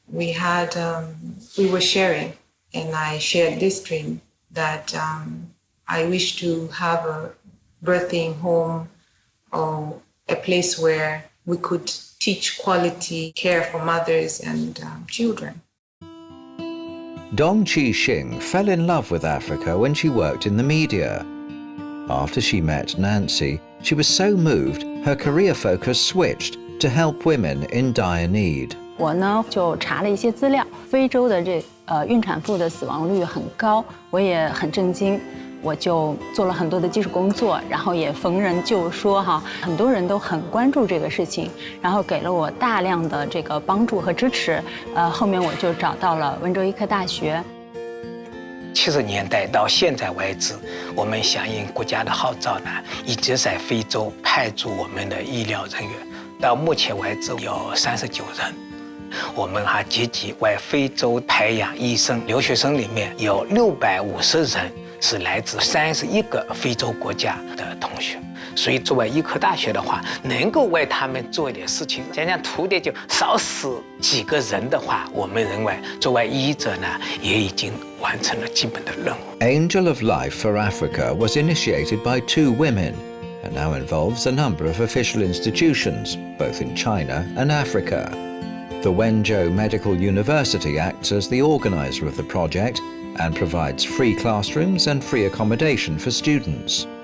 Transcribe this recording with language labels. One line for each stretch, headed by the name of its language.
English: We were sharing, and I shared this dream that I wish to have a birthing home or a place where we could teach quality care for mothers and children. Dong Chi-shing fell in love with Africa when she worked in the media. After she met Nancy, she was so moved, her career focus switched to help women in dire need.
Chinese: 我呢就查了一些资料，非洲的孕产妇的死亡率很高，我也很震惊。我就做了很多的技术工作，然后也逢人就说哈，很多人都很关注这个事情，然后给了我大量的这个帮助和支持。后面我就找到了温州医科大学。 70年代到现在为止，我们响应国家的号召呢，一直在非洲派驻我们的医疗人员，到目前为止有39人。我们还积极为非洲培养医生，留学生里面有650人是来自31个非洲国家的同学。所以作为医科大学的话，能够为他们做一点事情，讲讲徒弟就少死几个人的话，我们认为作为医者呢，也已经完成了基本的任务。
English: Angel of Life for Africa was initiated by 2 women and now involves a number of official institutions, both in China and Africa. The Wenzhou Medical University acts as the organizer of the project and provides free classrooms and free accommodation for students.